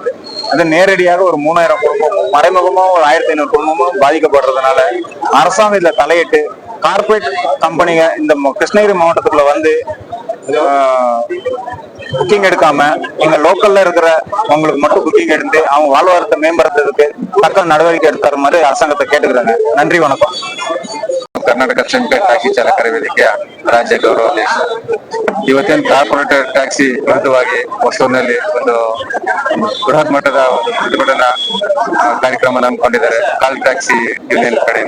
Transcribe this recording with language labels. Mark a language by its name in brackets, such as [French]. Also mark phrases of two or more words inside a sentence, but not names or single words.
[Tamil] அது நேரடியாக ஒரு 3000 குடும்பமும், மறைமுகமா ஒரு 1500 குடும்பமும் பாதிக்கப்படுறதுனால அரசாங்கம் இதுல தலையிட்டு கார்பரேட் கம்பெனிங்க இந்த கிருஷ்ணகிரி மாவட்டத்துக்குள்ள புக்கிங் எடுக்காம எங்க லோக்கல்ல இருக்கிற அவங்களுக்கு மட்டும் புக்கிங் எடுத்து அவங்க வாழ்வாதாரத்தை மேம்படுத்துறதுக்கு தக்க நடவடிக்கை எடுத்துற மாதிரி அரசாங்கத்தை ಕೇಳ್ತಿದ್ದಾರೆ. நன்றி வணக்கம். [Kannada] ಕರ್ನಾಟಕ ಸಂಘ ಟ್ಯಾಕ್ಸಿ ಚಾಲಕರ ವೇದಿಕೆಯ ರಾಜ್ಯ ಗೌರವಾಧ್ಯಕ್ಷ. ಇವತ್ತಿನ ಕಾರ್ಪೊರೇಟ್ ಟ್ಯಾಕ್ಸಿ ವಿರುದ್ಧವಾಗಿ ಹೊಸೂರಿನಲ್ಲಿ ಒಂದು ಬೃಹತ್ ಮಟ್ಟದ ಪ್ರತಿಭಟನಾ ಕಾರ್ಯಕ್ರಮ ಹಮ್ಮಿಕೊಂಡಿದ್ದಾರೆ ಕಾಲ್ ಟ್ಯಾಕ್ಸಿ ಯೂನಿಯನ್ ಕಡೆಯಿಂದ.